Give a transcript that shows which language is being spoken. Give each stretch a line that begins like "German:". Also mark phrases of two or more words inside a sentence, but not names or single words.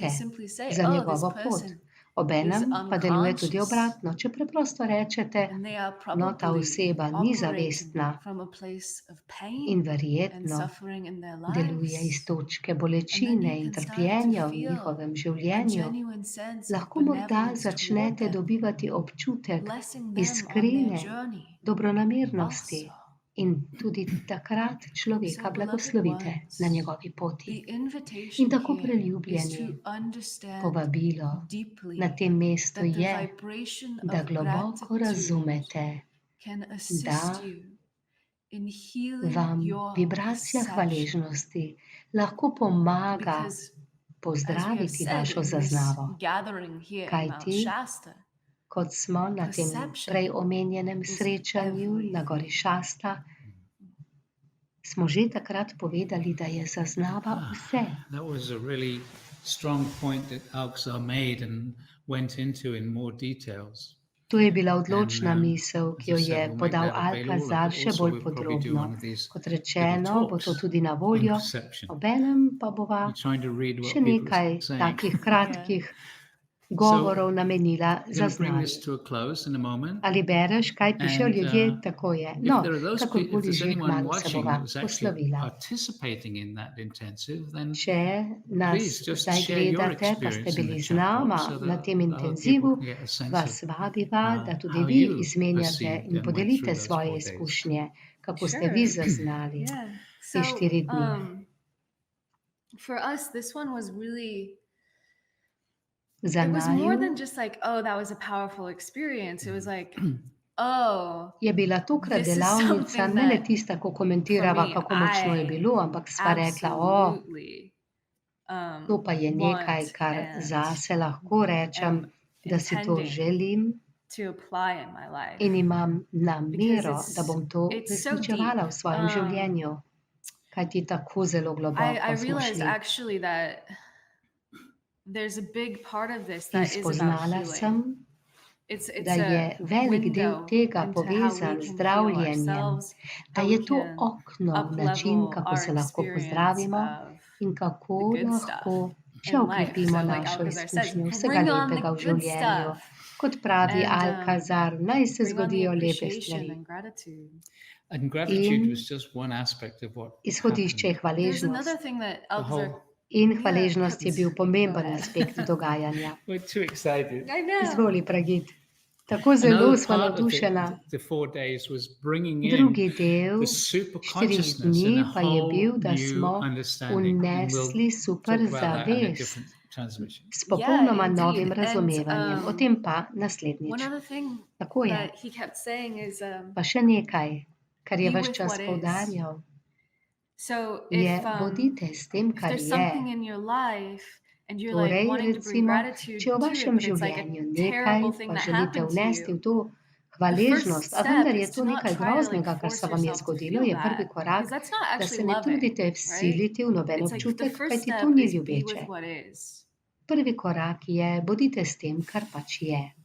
English: you simply say,
Slovenian: za
English: oh, this
Slovenian: njegovo pot.
English: person
Slovenian: Obenem
English: is
Slovenian: pa deluje tudi
English: unconscious
Slovenian: obratno. Če preprosto rečete,
English: and they are
Slovenian: no, ta
English: probably
Slovenian: oseba ni
English: operating
Slovenian: zavestna
English: from a place of
Slovenian: in
English: pain and
Slovenian: verjetno
English: suffering in their
Slovenian: deluje iz
English: lives.
Slovenian: točke
English: And then
Slovenian: bolečine
English: you
Slovenian: in
English: can start to
Slovenian: trpljenja v
English: feel
Slovenian: njihovem
English: a
Slovenian: življenju,
English: genuine sense of
Slovenian: lahko morda
English: benevolence toward
Slovenian: začnete
English: them,
Slovenian: dobivati občutek
English: blessing them on their
Slovenian: iskrene
English: journey
Slovenian: dobronamernosti
English: also.
Slovenian: in tudi takrat človeka
English: So, beloved
Slovenian: blagoslovite
English: ones,
Slovenian: na njegovi poti.
English: the
Slovenian: In
English: invitation
Slovenian: tako
English: here is
Slovenian: preljubljeni,
English: to understand
Slovenian: povabilo
English: deeply
Slovenian: na tem mestu
English: that the
Slovenian: je,
English: vibration
Slovenian: da
English: of
Slovenian: globoko
English: gratitude
Slovenian: razumete,
English: can
Slovenian: da
English: assist you in healing
Slovenian: vam
English: your
Slovenian: vibracija
English: perception.
Slovenian: hvaležnosti lahko pomaga
English: Because, as we have
Slovenian: pozdraviti
English: said
Slovenian: vašo
English: in this
Slovenian: zaznavo,
English: gathering here in Mount
Slovenian: kajti,
English: Shasta,
Slovenian: kot smo na tem
English: perception
Slovenian: prej omenjenem
English: is
Slovenian: srečanju na gori
English: everything.
Slovenian: Šasta, smo že takrat povedali, da je zaznava vse.
English: That was a really strong point that Alxar made and went into in more details.
Slovenian: To je bila
English: And
Slovenian: odločna misel,
English: as
Slovenian: ki
English: I
Slovenian: jo
English: said,
Slovenian: je
English: we'll make
Slovenian: podal
English: that available.
Slovenian: Alcazar še
English: Also,
Slovenian: bolj
English: we'll probably do
Slovenian: podrobno.
English: one of these
Slovenian: Kot
English: little
Slovenian: rečeno, bo to
English: talks
Slovenian: tudi na
English: on
Slovenian: voljo,
English: perception.
Slovenian: obenem pa bova
English: You're trying to read what
Slovenian: še
English: people
Slovenian: nekaj
English: are saying.
Slovenian: takih kratkih govorov namenila
English: I'm
Slovenian: za
English: going to bring
Slovenian: znanje.
English: this to a close in a moment.
Slovenian: Ali bereš, kaj pišejo
English: And,
Slovenian: ljudje, tako je.
English: If
Slovenian: No,
English: there are those people, if
Slovenian: kakorkoli
English: there's
Slovenian: že,
English: anyone
Slovenian: kmalu se
English: watching
Slovenian: bova
English: that was actually
Slovenian: poslovila.
English: participating in that intensive, then
Slovenian: Če nas
English: please just
Slovenian: zdaj
English: share your
Slovenian: gledate, pa ste
English: experience in
Slovenian: bili
English: the
Slovenian: z
English: chat
Slovenian: nama
English: box so
Slovenian: na
English: that
Slovenian: tem
English: other
Slovenian: intenzivu,
English: people can get a sense
Slovenian: vas
English: of
Slovenian: vabiva, da tudi
English: how
Slovenian: vi
English: you
Slovenian: izmenjate
English: perceived
Slovenian: in
English: and went
Slovenian: podelite
English: through those
Slovenian: svoje
English: 4 days.
Slovenian: izkušnje, kako ste vi zaznali
English: Yeah.
Slovenian: te 4 dni.
English: For us, this one was really,
Slovenian: Za
English: it was more
Slovenian: naju
English: than just like, oh, that was a powerful experience. It was like, oh,
Slovenian: je bila tokrat
English: this is
Slovenian: delavnica
English: something
Slovenian: ne le
English: that
Slovenian: tista, ko
English: for
Slovenian: komentirava,
English: me,
Slovenian: kako močno je
English: I
Slovenian: bilo, ampak sva rekla,
English: absolutely
Slovenian: to pa je nekaj,
English: want
Slovenian: kar
English: and
Slovenian: zase lahko rečem,
English: am
Slovenian: da si to
English: intending
Slovenian: želim
English: to apply in my life.
Slovenian: in imam namero,
English: Because
Slovenian: da bom to
English: it's so
Slovenian: resničevala v svojem
English: deep.
Slovenian: življenju, kajti tako zelo
English: I
Slovenian: globoko smo
English: realized
Slovenian: šli.
English: actually that there's a big part of this
Slovenian: In
English: that is about
Slovenian: spoznala
English: healing.
Slovenian: sem,
English: It's
Slovenian: da je
English: a
Slovenian: velik del
English: window
Slovenian: tega
English: into how
Slovenian: povezan
English: we
Slovenian: z
English: can heal
Slovenian: zdravljenjem,
English: ourselves,
Slovenian: da
English: how
Slovenian: je
English: we
Slovenian: to
English: can
Slovenian: okno, način,
English: up-level
Slovenian: kako
English: our
Slovenian: se lahko
English: experience
Slovenian: pozdravimo
English: of
Slovenian: in kako
English: the good
Slovenian: lahko
English: stuff
Slovenian: še
English: in life.
Slovenian: okrepimo
English: So like
Slovenian: našo
English: Alcazar says,
Slovenian: izkušnjo vsega
English: bring on the
Slovenian: lepega v
English: good
Slovenian: življenju.
English: stuff
Slovenian: Kot pravi
English: and
Slovenian: Alcazar, naj se
English: bring on the
Slovenian: zgodijo lepe
English: appreciation
Slovenian: stvari.
English: and gratitude. And gratitude
Slovenian: In
English: was just one aspect of what
Slovenian: izhodišče je
English: happened. There's
Slovenian: hvaležnost.
English: another thing that The Alcazar, whole,
Slovenian: In
English: yeah,
Slovenian: hvaležnost je bil
English: go
Slovenian: pomemben
English: ahead.
Slovenian: aspekt dogajanja.
English: we're too excited. I know.
Slovenian: Izvoli, Pragit. Tako zelo
English: Another
Slovenian: sva
English: part of
Slovenian: navdušena.
English: the 4 days was bringing in
Slovenian: Drugi del
English: the super
Slovenian: 4
English: consciousness
Slovenian: dni
English: and a
Slovenian: pa je bil,
English: whole
Slovenian: da
English: new
Slovenian: smo
English: understanding. And we'll
Slovenian: vnesli super
English: talk about that in a
Slovenian: zavest
English: different transmission.
Slovenian: s popolnoma
English: Yeah,
Slovenian: novim
English: indeed.
Slovenian: razumevanjem. O tem pa naslednjič.
English: One other thing
Slovenian: Tako je.
English: that he kept saying is,
Slovenian: Pa še nekaj, kar je
English: be
Slovenian: ves
English: with
Slovenian: čas
English: what is.
Slovenian: poudarjal,
English: So
Slovenian: je
English: if
Slovenian: bodite s tem,
English: if
Slovenian: kar
English: there's
Slovenian: je.
English: something in your life and you're like
Slovenian: Torej,
English: wanting to bring
Slovenian: recimo,
English: gratitude
Slovenian: če v
English: to it,
Slovenian: vašem
English: but it's like a
Slovenian: življenju nekaj,
English: terrible thing
Slovenian: pa
English: that
Slovenian: želite
English: happened to
Slovenian: vnesti v
English: you,
Slovenian: to hvaležnost, a
English: step
Slovenian: vendar je
English: is
Slovenian: to
English: to not
Slovenian: nekaj
English: try to, like,
Slovenian: groznega, kar
English: force
Slovenian: se vam je
English: yourself to
Slovenian: zgodilo,
English: feel
Slovenian: je prvi
English: that,
Slovenian: korak,
English: because that's not
Slovenian: da
English: actually
Slovenian: se ne
English: loving,
Slovenian: trudite
English: right?
Slovenian: vsiliti v noben
English: It's like the
Slovenian: občutek,
English: first
Slovenian: kajti to
English: step
Slovenian: ni
English: is be
Slovenian: ljubeče.
English: with what is.
Slovenian: Prvi korak je, bodite s tem, kar pač je.